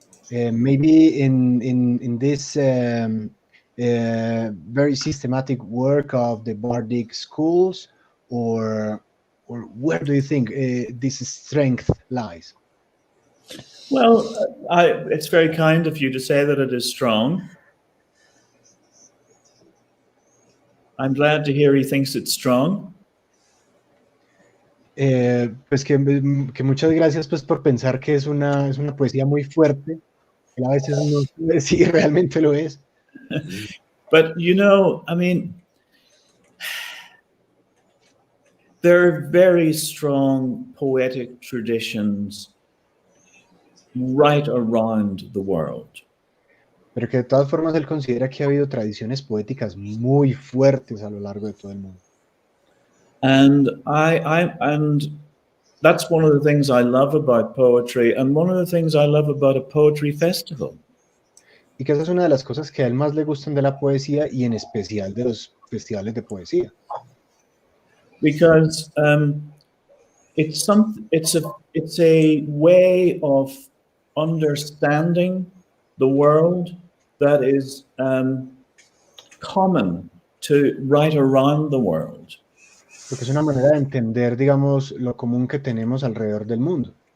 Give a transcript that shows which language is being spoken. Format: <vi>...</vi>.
<en>Maybe in this very systematic work of the bardic schools, or where do you think this strength lies? Well, it's very kind of you to say that it is strong. I'm glad to hear he thinks it's strong.</en> <es>Pues que muchas gracias pues por pensar que es una poesía muy fuerte. A veces no sé si realmente lo es.</es> <en>But you know, I mean, there are very strong poetic traditions right around the world.</en> <es>Pero que de todas formas él considera que ha habido tradiciones poéticas muy fuertes a lo largo de todo el mundo.</es> <en>And and that's one of the things I love about poetry, and one of the things I love about a poetry festival.</en> <es>Y que esa es una de las cosas que a él más le gustan de la poesía, y en especial de los festivales de poesía.</es> <en>Because it's a way of understanding the world that is common to right around the world.</en> <es>Porque es una manera de entender, digamos, lo común que tenemos alrededor del mundo.</es>